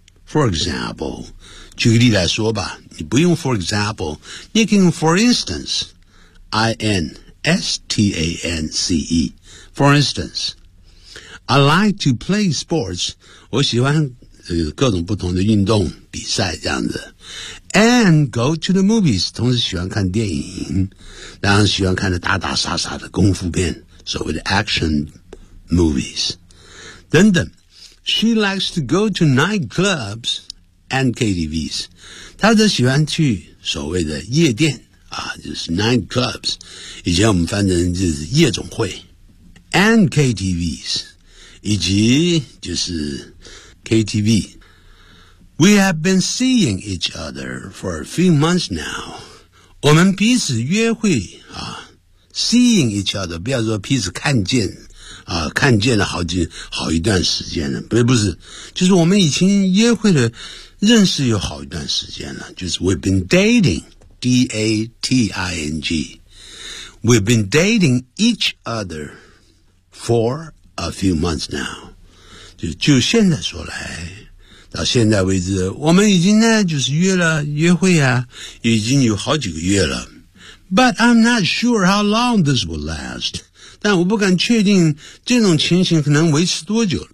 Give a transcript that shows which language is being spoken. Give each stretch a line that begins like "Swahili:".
English: For example
Chinese: 举个例来说吧你不用
English: for example
Chinese: 你也可以用
English: for instance I-N-S-T-A-N-C-E For instanceI like to play sports.
Chinese: 我喜欢各种不同的运动比赛这样子。
English: And go to the movies.
Chinese: 同时喜欢看电影。当然喜欢看的打打杀杀的功夫片。所谓的 action movies. 等等。
English: She likes to go to nightclubs and KTVs.
Chinese: 她则喜欢去所谓的夜店。啊就是 nightclubs. 以前我们翻成就是夜总会。
English: And KTVs.
Chinese: 以及就是 KTV
English: We have been seeing each other for a few months now
Chinese: 我们彼此约会啊
English: Seeing each other
Chinese: 不要说彼此看见啊，看见了好一段时间了不是就是我们已经约会了认识有好一段时间了就是
English: We've been dating
Chinese: D-A-T-I-N-G
English: We've been dating each other forA few months now.
Chinese: 就现在说来到现在为止我们已经呢就是约了约会啊已经有好几个月了。
English: But I'm not sure how long this will last.
Chinese: 但我不敢确定这种情形可能维持多久。